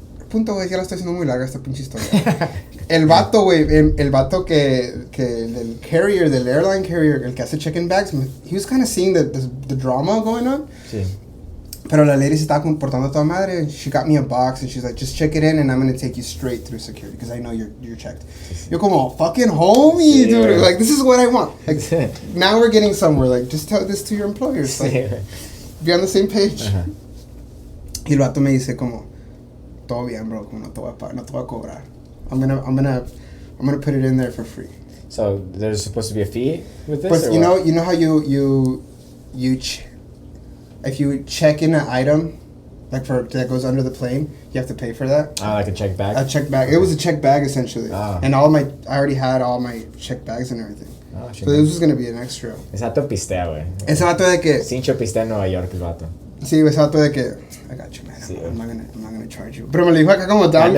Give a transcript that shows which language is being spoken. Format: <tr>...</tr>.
<es>Punto, güey, ya la estoy haciendo muy larga esta pinche historia. El vato, güey, el vato que del carrier, del airline carrier, el que hace check-in bags,</es> <en>he was kind of seeing the drama going on.</en> <es>Sí. Pero la lady se estaba comportando a toda madre.</es> <en>She got me a box and she's like, just check it in and I'm going to take you straight through security because I know you're checked.</en> <es>Yo como,</es> <en>fucking homie, dude. Like, this is what I want. Like, now we're getting somewhere. Like, just tell this to your employers. Like, be on the same page.</en> <es>Y el vato me dice como, todo bien, bro. Como no te voy a cobrar.</es> <en>I'm gonna put it in there for free. So there's supposed to be a fee with this? But you know how you if you check in an item, like that goes under the plane, you have to pay for that. Like a check bag? A check bag. It was a check bag, essentially. And I already had all my check bags and everything. So this was going to be an extra.</en> <es>Ese vato pistea, güey. Ese vato de que... Cincho pistea en Nueva York, el vato. Sí, ese vato de que...</es> <en>I got you, man.</en> <es>Sí,</es> <en>I'm not gonna charge you.</en> <es>Pero me lo dijo acá como tal.</es>